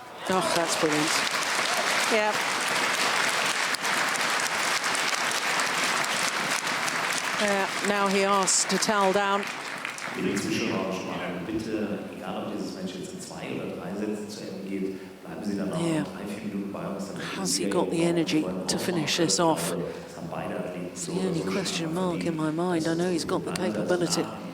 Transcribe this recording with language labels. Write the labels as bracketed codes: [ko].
[en] Oh, that's brilliant. Yeah. Now he asks to towel down. [de] Liebe Zuschauer, schon mal bitte, egal ob dieses Match jetzt in 2 oder 3 Sätzen zu Ende geht, bleiben Sie dann auch 3-4 Minuten bei uns. [en] Has he got the energy to finish this off? It's the only question mark in my mind. I know he's got the capability.